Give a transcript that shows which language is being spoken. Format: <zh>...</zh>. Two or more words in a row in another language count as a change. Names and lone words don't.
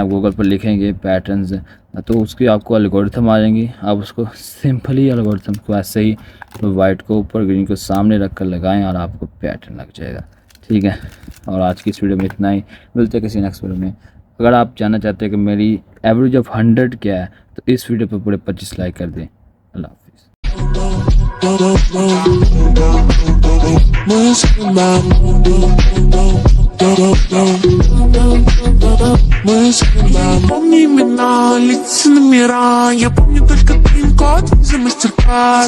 <hi>आप गूगल पर लिखेंगे पैटर्न्स, तो उसकी आपको एल्गोरिथम आ जाएंगी, आप उसको</hi> <en>simply algorithm</en> <hi>को ऐसे ही वाइट को ऊपर ग्रीन को सामने रख कर लगाएँ और आपको पैटर्न लग जाएगा। ठीक है, और आज की इस वीडियो में इतना ही, मिलते हैं किसी</hi> <en>next video</en> <hi>में। अगर आप जानना चाहते हैं कि मेरी</hi> <en>average of</en> <hi>100 क्या है तो इस वीडियो पर पूरे 25 लाइक कर दें। अल्लाह</hi> <ru>Помни имена, лица номера. Я помню только пин-код за мастер-класс.</ru>